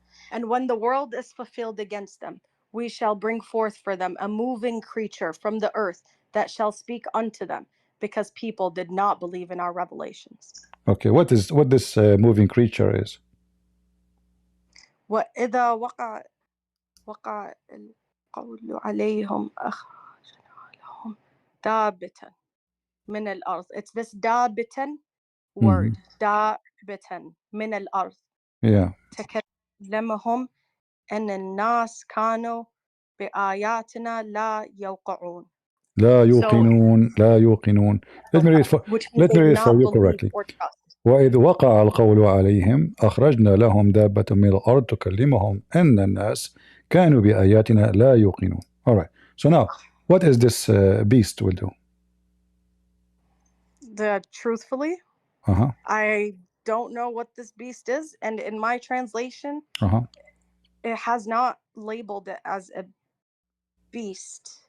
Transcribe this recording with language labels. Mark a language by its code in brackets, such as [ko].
[en] And when the world is fulfilled against them, we shall bring forth for them a moving creature from the earth that shall speak unto them, because people did not believe in our revelations. Okay, what this moving creature is? [ar] وإذا وقع القول عليهم أخرجنا لهم دابة من الأرض. [en] It's this دابة word. [ar] دابة من الأرض. [en] Yeah. [ar] تكلمهم أن الناس كانوا بآياتنا لا يوقعون. لا يوقنون. [en] Let me read for you correctly. [ar] وإذ وقع القول عليهم أخرجنا لهم دابة من الأرض تكلمهم أن الناس كانوا بآياتنا لا يوقنون. [en] All right. So now, what is this beast will do? Truthfully, I don't know what this beast is, and in my translation, it has not labeled it as a beast.